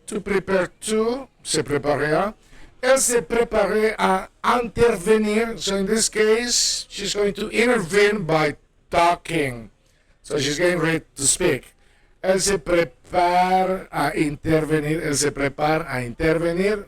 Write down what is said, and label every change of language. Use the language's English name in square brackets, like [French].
[French] Tu prépares tu, se préparait à. Elle se préparait à intervenir. [English] So in this case, she's going to intervene by talking. So she's getting ready to speak. [French] Elle se prépare à intervenir. Elle se prépare à intervenir.